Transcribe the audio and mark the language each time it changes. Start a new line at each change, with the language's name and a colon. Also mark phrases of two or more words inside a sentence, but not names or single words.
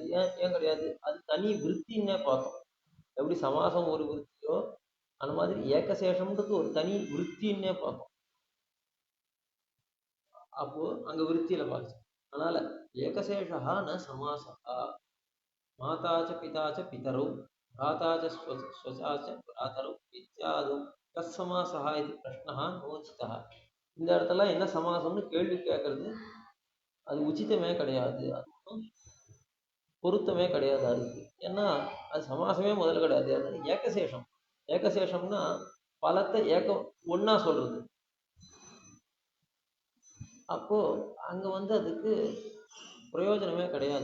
Tamil: ஏன் கிடையாது? அது தனி விற்த்தின்னே பார்த்தோம். எப்படி சமாசம் ஒரு விற்த்தியோ அந்த மாதிரி ஏகசேஷம்ன்றது ஒரு தனி விற்த்தின்னே பார்த்தோம். அப்போ அங்க விற்த்தியில பார்த்தோம்.
Sanskrit: அதனால एकशेषः न समासः, माता च पिता च पितरौ भ्राताच स्वचाच भ्रातरौ इत्यादौ तत्समासः इति प्रश्नः नोचितः.
Tamil: இந்த இடத்துல என்ன சமாசம்னு கேள்வி கேட்கறது அது உச்சிதமே கிடையாது, அது பொருத்தமே கிடையாது அதுக்கு. ஏன்னா அது சமாசமே முதல்ல கிடையாது. அது ஏகசேஷம். ஏகசேஷம்னா பலத்தை ஒன்னா சொல்றது. அப்போ அங்க வந்து அதுக்கு பிரயோஜனமே கிடையாது.